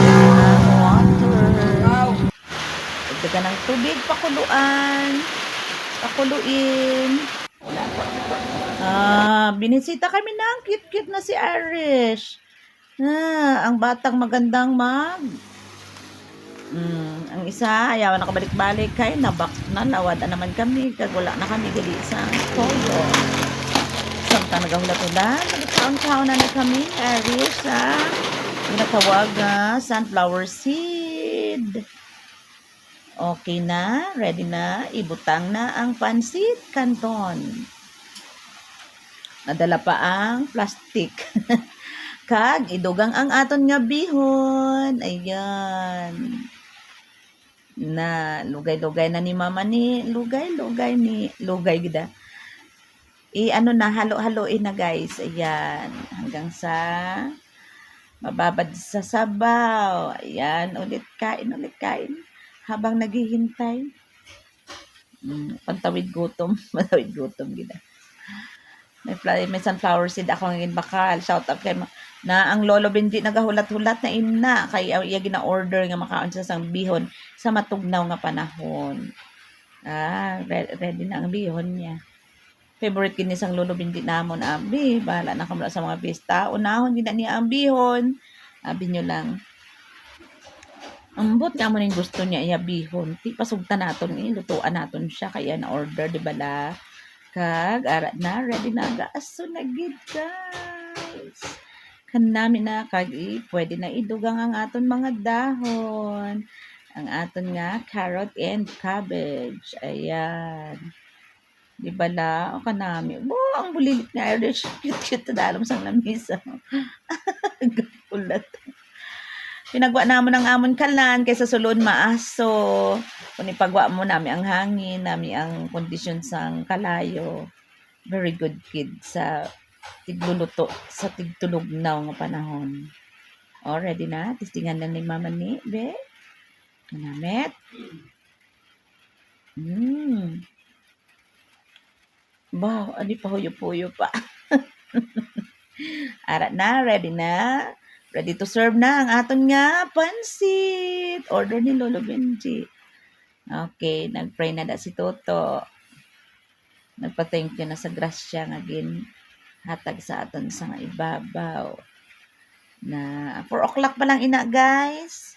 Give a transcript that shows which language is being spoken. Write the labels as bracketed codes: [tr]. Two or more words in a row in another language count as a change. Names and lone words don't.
[tl] Dagdagan ng tubig, pakuluan. Pakuluin. Binisita kami ng cute-cute na si Irish. [hil] Ang batang magandang ang isa, ayaw na kabalik-balik kay nawad na naman kami. Kag wala na kami gali sa todo. Samtang nagahulat-hulat, nagkaon-kaon na kami, Irish, ginatawag sunflower seed. Okay na, ready na, ibutang na ang pansit canton. Nadala pa ang plastic. Kag idugang ang aton nga bihon. Ayan. Na lugay-lugay na ni mama ni lugay gida. [tl] Ano na halo-haloin na guys. Ayan, hanggang sa mababad sa sabaw. Ayan, ulit kain habang naghihintay. Pantawid gutom, matawid gutom gida. [hil] May sunflower seed ako ngin bakal. [en] Shout out [hil] kay na ang lolo Benji nagahulat-hulat na ina kay iya gina-order nga makaon sa sang bihon sa matugnaw nga panahon. Ready na ang bihon niya. Favorite kini sang lolo Benji namon abi. Bahala na kamo sa mga pista. Unahon gina niya ang bihon. Abi nyo lang. Ambot nga mo ning gusto niya iya bihon. Ti pasugta naton lutuan naton siya kaya na order di bala. Kag ara na ready na gaaso na gid guys. Kanami na kag pwede na idugang ang aton mga dahon. Ang aton nga [en] carrot and cabbage. [hil] Ayan. Di bala o kanami. Ang bulilit nga Irish. Cute dalom sang lamisa. Gapulat. Pinagwa namon ang amon kalan kaysa sulod maaso. Kung ipagwa mo nami ang hangin, nami ang kondisyon sang kalayo. [en] Very good kid [hil] sa tigluluto, sa tigtulugnaw nga panahon. Ready na? Testingan na ni mama ni, be? Manamit? Wow, adi pa huyo-puyo pa. Ara na, ready na? [en] Ready to serve [hil] na ang aton nga pansit. Order ni Lolo Benji. Okay, nag-pray na da si Toto. Nagpa- [en] thank you [hil] na sa grasya nga hatag sa aton sa nga ibabaw. Na 4 o'clock pa lang ina guys.